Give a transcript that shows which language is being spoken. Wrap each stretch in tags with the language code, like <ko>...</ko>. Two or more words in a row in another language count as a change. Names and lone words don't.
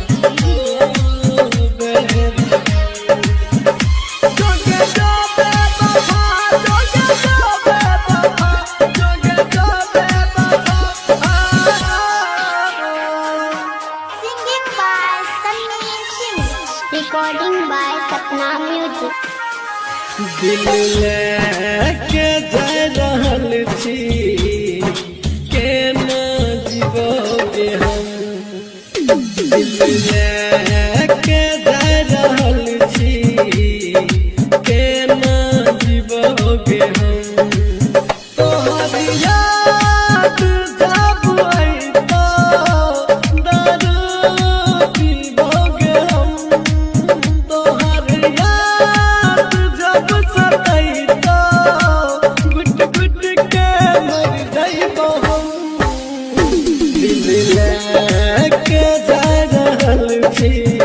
<en>Singing by Sunny Singh. Recording by Sapna Music.</en> <mai>दिल लेके जा रहल छी केना जीवोगे हम दिल लेके जा रहल छी केना जीवोगे हम तोहर याद जब अइतो दारू पीबोगे हम तोहर याद जब सताइतो गुट गुट के मर जाइबो हम दिल लेके जा रहल छी</mai>